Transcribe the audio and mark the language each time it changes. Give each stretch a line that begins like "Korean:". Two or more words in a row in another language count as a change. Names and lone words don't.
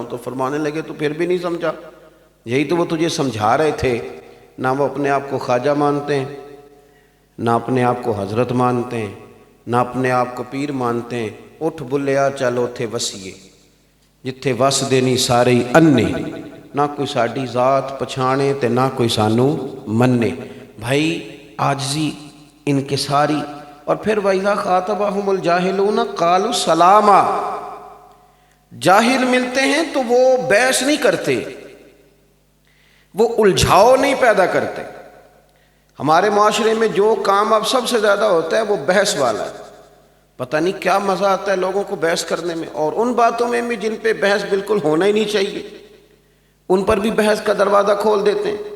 Urdu: تو فرمانے لگے تو پھر بھی نہیں سمجھا، یہی تو وہ تجھے سمجھا رہے تھے، نہ وہ اپنے آپ کو خواجہ مانتے ہیں، نہ اپنے آپ کو حضرت مانتے ہیں، نہ اپنے آپ کو پیر مانتے ہیں۔
Punjabi: اٹھ بلیا چلو تھے وسیے جتھے وس دینی سارے انے، نہ کوئی ساڈی ذات پچھانے تے نہ کوئی سانو مننے۔
Urdu: بھائی عاجزی، انکساری۔
Arabic: اور پھر وَإِذَا خَاطَبَهُمُ الْجَاهِلُونَ قَالُوا سَلَامًا،
Urdu: جاہل ملتے ہیں تو وہ بحث نہیں کرتے، وہ الجھاؤ نہیں پیدا کرتے۔ ہمارے معاشرے میں جو کام اب سب سے زیادہ ہوتا ہے وہ بحث والا ہے، پتہ نہیں کیا مزہ آتا ہے لوگوں کو بحث کرنے میں، اور ان باتوں میں بھی جن پہ بحث بالکل ہونا ہی نہیں چاہیے ان پر بھی بحث کا دروازہ کھول دیتے ہیں۔